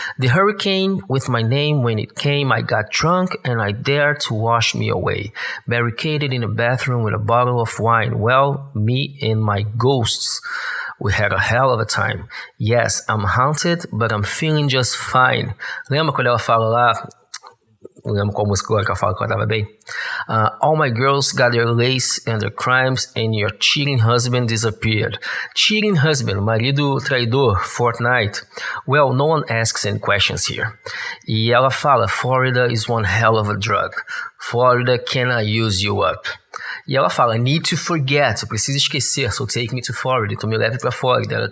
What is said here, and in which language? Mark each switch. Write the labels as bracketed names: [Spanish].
[English] The hurricane with my name when it came, I got drunk and I dared to wash me away. Barricaded in a bathroom with a bottle of wine. Well, me and my ghosts, we had a hell of a time. Yes, I'm haunted, but I'm feeling just fine. [Portuguese] Lembra quando ela fala lá... Não lembro qual música agora que ela fala que ela tava bem. [English] All my girls got their lace and their crimes and your cheating husband disappeared. Cheating husband, [Portuguese] marido traidor, [English] Fortnite. Well, no one asks any questions here. [Portuguese] E ela fala, [English] Florida is one hell of a drug. Florida, can I use you up? [Portuguese] E ela fala, [English] need to forget, [Portuguese] eu preciso esquecer, [English] so take me to Florida, [Portuguese] então me leve pra Flórida.